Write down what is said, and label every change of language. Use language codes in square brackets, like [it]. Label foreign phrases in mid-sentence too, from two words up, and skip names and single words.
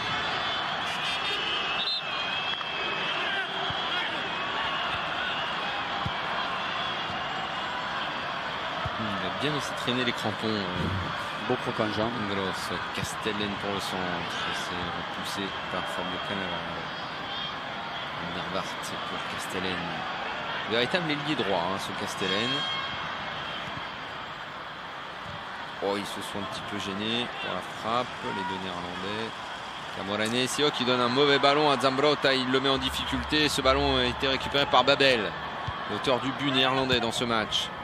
[fr] Il a bien laissé traîner les crampons. Beau croc en jambe. Grosso. Castellane pour le centre. C'est repoussé par Fabio Cannavaro. Van der Vaart pour Castellane. Véritable ailier droit, hein, ce Castellane. Oh, ils se sont un petit peu gênés pour la frappe, les deux Néerlandais. Camoranesi qui donne un mauvais ballon à Zambrotta, il le met en difficulté. Ce ballon a été récupéré par Babel, l'auteur du but néerlandais dans ce match.